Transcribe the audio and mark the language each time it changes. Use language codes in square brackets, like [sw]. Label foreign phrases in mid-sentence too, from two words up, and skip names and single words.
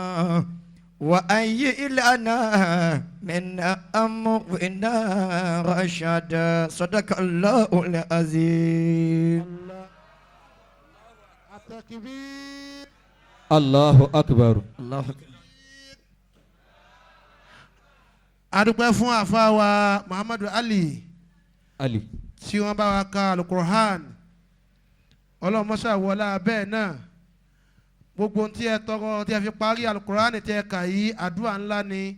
[ar] وهيئ لنا من أمرنا رشدا صدق الله العظيم. الله أكبر. الله أكبر. [yo] adúpẹ́ fún àfáà wa Muhammadu Ali Ali. tí wọ́n bá wa ka alukur'an ọlọ́mọṣà wọlá bẹ́ẹ̀ náà gbogbo tí ẹ tọrọ tí ẹ fi parí alukur'an tí ẹ kà yí àdúrà ńlá ni